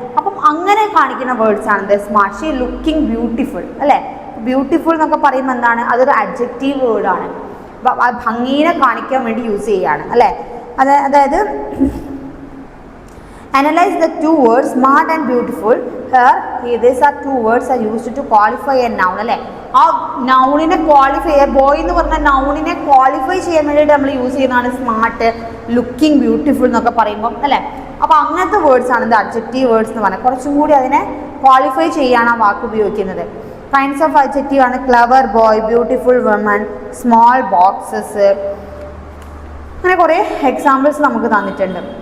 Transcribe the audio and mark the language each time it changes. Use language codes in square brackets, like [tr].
[ml] അപ്പം അങ്ങനെ കാണിക്കുന്ന വേർഡ്സ് ആണ് സ്മാർട്ട്. [en] she looking beautiful, [ml] അല്ലേ. ബ്യൂട്ടിഫുൾ എന്നൊക്കെ പറയുമ്പോൾ എന്താണ് അതൊരു അഡ്ജക്റ്റീവ് വേർഡാണ്, ഭംഗീനെ കാണിക്കാൻ വേണ്ടി യൂസ് ചെയ്യുകയാണ്, അല്ലേ. അതായത് [en] analyze the two words smart and beautiful. Here these are two words are used to qualify a noun, അല്ലേ. [ml] ആ നൗണിനെ ക്വാളിഫൈ ബോയ് എന്ന് പറഞ്ഞ നൗണിനെ ക്വാളിഫൈ ചെയ്യാൻ വേണ്ടിയിട്ട് നമ്മൾ യൂസ് ചെയ്യുന്നതാണ് സ്മാർട്ട്, ലുക്കിംഗ് ബ്യൂട്ടിഫുൾ എന്നൊക്കെ പറയുമ്പം, അല്ലേ. അപ്പോൾ അങ്ങനത്തെ വേർഡ്സ് ആണ് ഇത് അഡ്ജക്റ്റീവ് വേർഡ്സ് എന്ന് പറഞ്ഞാൽ. കുറച്ചും കൂടി അതിനെ ക്വാളിഫൈ ചെയ്യാൻ ആ വാക്ക് ഉപയോഗിക്കുന്നത്. കൈൻഡ്സ് ഓഫ് അഡ്ജക്റ്റീവ് ആണ് clever boy, beautiful woman, small boxes, അങ്ങനെ കുറേ എക്സാമ്പിൾസ് നമുക്ക് തന്നിട്ടുണ്ട്.